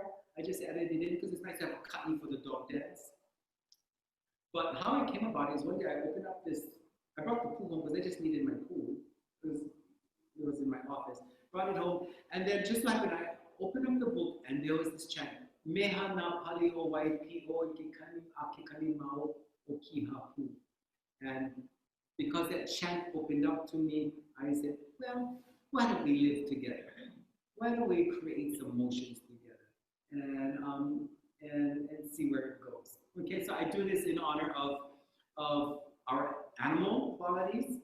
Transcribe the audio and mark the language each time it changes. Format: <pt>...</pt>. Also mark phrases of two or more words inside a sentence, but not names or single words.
<en>I just added it in because it's nice to have a cutting for the dog dance. But how it came about is one day I opened up I brought the pool home because I just needed my pool. It was in my office. Brought it home, and then just like when I opened up the book, and there was this chant,</en> <haw>Meha na pali o Waipio akikani mau o kiha pu.</haw> <en>And because that chant opened up to me, I said, well, why don't we live together? Why don't we create some motions together and see where it goes? Okay, so I do this in honor of our animal qualities.</en>